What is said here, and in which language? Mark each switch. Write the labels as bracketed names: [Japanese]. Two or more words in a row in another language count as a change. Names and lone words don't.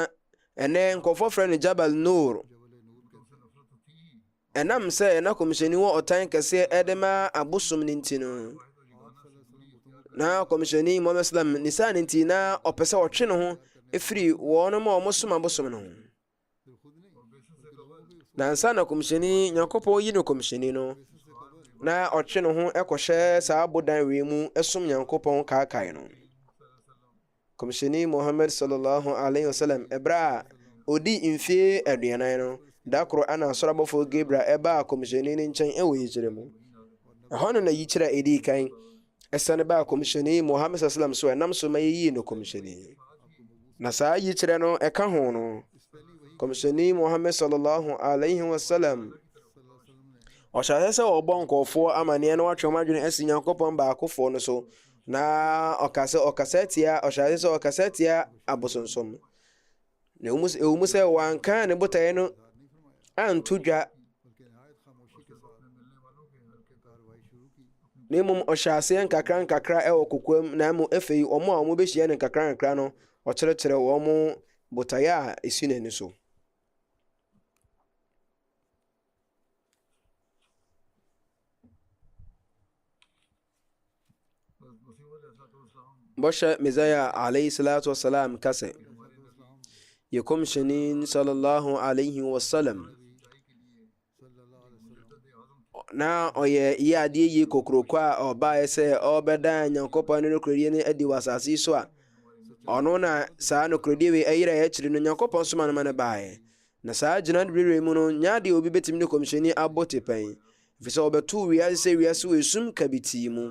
[Akan] Ɛnɛ nkɔfoɔ frɛ no Jabal Nur. Ɛnam sɛ na kɔmhyɛni wɔ ɔtan kɛseɛ ɛde ma abosom no nti no, na kɔmhyɛni Muhammad sallam ne saa no nti na ɔpɛ sɛ ɔtwe ne ho ɛfiri wɔnom a ɔmosom abosom no ho. Na ansa na kɔmhyɛni Nyankopɔn yi no kɔmhyɛni no, na ɔtwe ne ho ɛkɔhyɛ saa abodan wei mu ɛsom Nyankopɔn kaakae no. Kɔmhyɛni Muhammad [Arabic] صلى الله عليه وسلم [Akan] ɛberɛ a ɔdi mfie 40 no, da koro ana asɔre abɔfoɔ Gabriel ɛbaa kɔmhyɛni no nkyɛn ɛwɔ yikyerɛ mu. Ɛhɔ no na yikyerɛ a ɛdii kan ɛsane baa kɔmhyɛni Muhammad sallam so ɛnam so ma yɛyii no kɔmhyɛni. Na saa yikyerɛ no ɛka ho no, kɔmhyɛni Muhammad [Arabic] صلى الله عليه وسلم [Akan] ɔhyɛ sɛ ɔbɔ nkɔɔfoɔ amanneɛ na watwe wɔn adwene asi Nyankopɔn baakofoɔ no so, na ɔkasa tia abosonsom. Na ɛwɔ mu sɛ wanka ne botaeɛ no anto dwa, na mmom ɔhyɛ aseɛ nkakra ɛwɔ kokoam, na mmom afei ɔmo a ɔmo bɛhyia ne nkakra no ɔkyerɛkyerɛ wɔn mo botaeɛ a ɛsi n'ani so. Bɔhyɛ Mesaya [Arabic] عليه الصلاة والسلام [Akan] ka sɛ, yɛ kɔmhyɛni [Arabic] صلى الله عليه وسلم [Akan] na ɔyɛ yɛ adeɛ yie kokoroko a ɔbaeɛ sɛ ɔbɛda Nyankopɔn no nokoredie no adi wɔ asase yi so a, ɔno na saa nokoredie wei ɛyerɛ akyiri no Nyankopɔn soma no ma no baeɛ. Na saa gyina berɛ mu no, nya adeɛ obi bɛtumi ne kɔmhyɛni abɔ tepɛn, ɛfiri sɛ ɔbɛtoo wiase sɛ wiase wɔ esum kabitii mu.